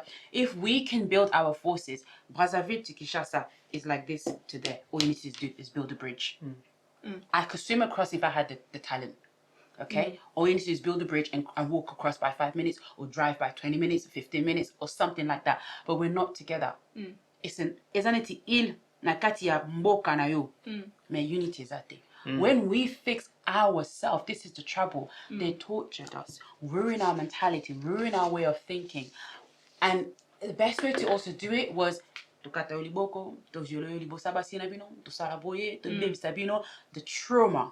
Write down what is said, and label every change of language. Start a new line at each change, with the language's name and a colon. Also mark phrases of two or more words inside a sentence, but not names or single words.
English: If we can build our forces, Brazzaville to Kinshasa is like this to there. All you need to do is build a bridge. I could swim across if I had the talent. Okay? All you need to do is build a bridge and walk across by 5 minutes, or drive by 20 minutes, 15 minutes, or something like that. But we're not together. Isn't it il
Lingala: nakati ya mboka na yo?
English: Me unity is that thing. When we fix ourselves, this is the trouble. They tortured us, ruin our mentality, ruin our way of thinking. And the best way to also do it was the trauma.